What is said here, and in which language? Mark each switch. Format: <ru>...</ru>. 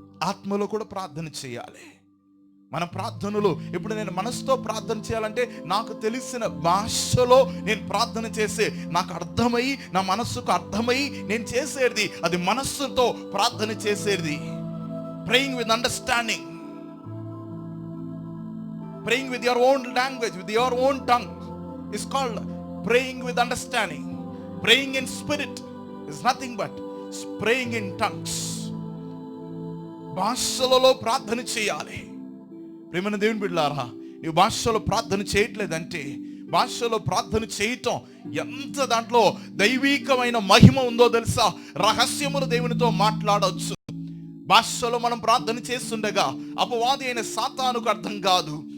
<te>ఆత్మలో కూడా ప్రార్థన చేయాలి. మన ప్రార్థనలు ఇప్పుడు నేను మనసుతో ప్రార్థన చేయాలంటే నాకు తెలిసిన భాషలో నేను ప్రార్థన చేసే, నాకు అర్థమై, నా మనస్సుకు అర్థమై నేను చేసేది, అది మనస్సుతో ప్రార్థన చేసేది.</te> <en>Praying with understanding, praying with your own language, with your own tongue is called praying with understanding. Praying in spirit is nothing but praying in tongues.</en> <te>భాషలలో ప్రార్థన చేయాలి. ప్రియమైన దేవుని బిడ్డలారా, నీవు భాషలో ప్రార్థన చేయట్లేదంటే, భాషలో ప్రార్థన చేయటం ఎంత దాంట్లో దైవీకమైన మహిమ ఉందో తెలుసా? రహస్యములు దేవునితో మాట్లాడవచ్చు. భాషలో మనం ప్రార్థన చేస్తుండగా అపవాది అయిన సాతానుకు అర్థం కాదు.</te>